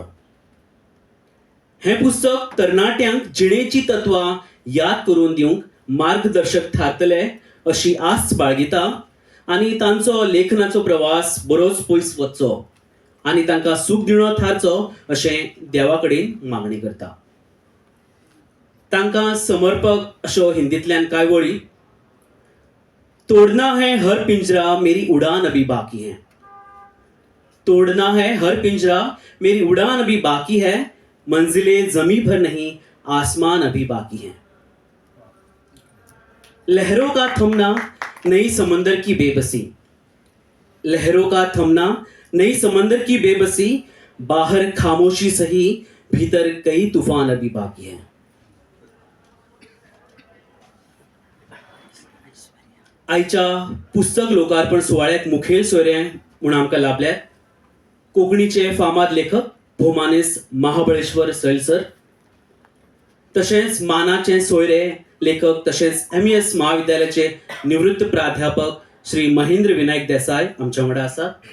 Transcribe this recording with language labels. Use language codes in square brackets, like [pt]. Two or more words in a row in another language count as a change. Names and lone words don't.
[kok] हें पुस्तक तरणाट्यांक जिणेची तत्वां याद करून दिवंक मार्गदर्शक थारतलें अशी आस्त बाळगिता. आनी तांचो लेखनाचो प्रवास बरोच पयस वचचो आनी तांकां सूख दिणो थारचो अशें देवा कडेन मागणी करता. तांकां समर्पक अश्यो हिंदींतल्यान कांय वळी. [hi] तोड़ना है हर पिंजरा मेरी उड़ान अभी बाकी है. तोड़ना है हर पिंजरा मेरी उड़ान अभी बाकी है. मंजिले जमी भर नहीं आसमान अभी बाकी है. लहरों का थमना नई समंदर की बेबसी. लहरों का थमना नई समंदर की बेबसी. बाहर खामोशी सही भीतर कई तूफान अभी बाकी है. [kok] आयच्या पुस्तक लोकार्पण सुवाळ्याक मुखेल सोयरे म्हूण आमकां लाभल्यात कोंकणीचे फामाद लेखक भोमानेस महाबळेश्वर सैल सर. तशेंच मानाचे सोयरे लेखक तशेंच MES महाविद्यालयाचे निवृत्त प्राध्यापक श्री महेंद्र विनायक देसाय आमच्या वांगडा आसात.